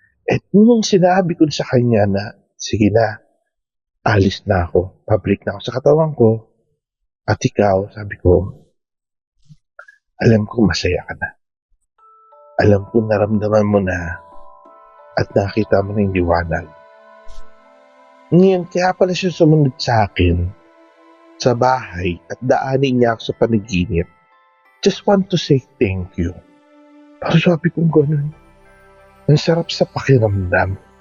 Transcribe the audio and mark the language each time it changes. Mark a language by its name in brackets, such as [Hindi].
[Filipino] At nung sinabi ko sa kanya na, sige na, alis na ako, pabalik na ako sa katawan ko, at ikaw, sabi ko, alam ko masaya ka na. Alam ko naramdaman mo na at nakita mo na yung liwanag. Ngayon, kaya pala siya sumunod sa akin sa bahay at daanin niya ako sa panaginip. [English] Just want to say thank you. [Filipino] Para sabi kong ganun, ang sarap sa pakiramdam.